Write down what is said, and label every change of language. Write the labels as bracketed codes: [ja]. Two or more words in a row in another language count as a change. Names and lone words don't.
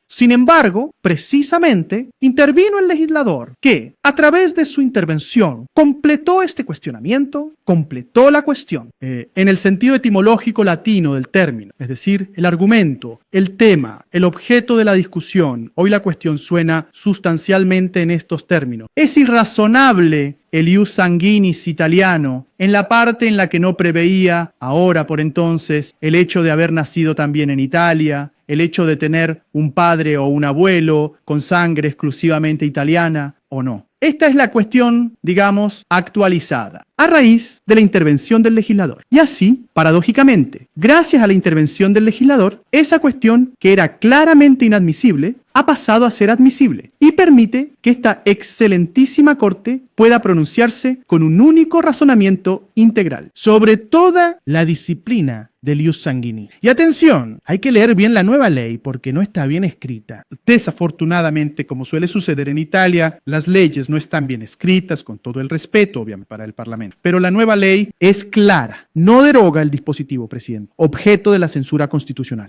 [es] Sin embargo, precisamente intervino el legislador que, a través de su intervención, completó este cuestionamiento, completó la cuestión en el sentido etimológico latino del término, es decir, el argumento, el tema, el objeto de la discusión. Hoy la cuestión suena sustancialmente en estos términos. Es irrazonable el [la] ius sanguinis [es] italiano en la parte en la que no preveía, ahora por entonces, el hecho de haber nacido también en Italia, el hecho de tener un padre o un abuelo con sangre exclusivamente italiana o no. Esta es la cuestión, digamos, actualizada, a raíz de la intervención del legislador. Y así, paradójicamente, gracias a la intervención del legislador, esa cuestión, que era claramente inadmisible, ha pasado a ser admisible y permite que esta excelentísima Corte pueda pronunciarse con un único razonamiento integral sobre toda la disciplina del [la] ius sanguinis. [es] Y atención, hay que leer bien la nueva ley porque no está bien escrita. Desafortunadamente, como suele suceder en Italia, las leyes no están bien escritas, con todo el respeto, obviamente, para el Parlamento. Pero la nueva ley es clara, no deroga el dispositivo, presidente, objeto de la censura constitucional.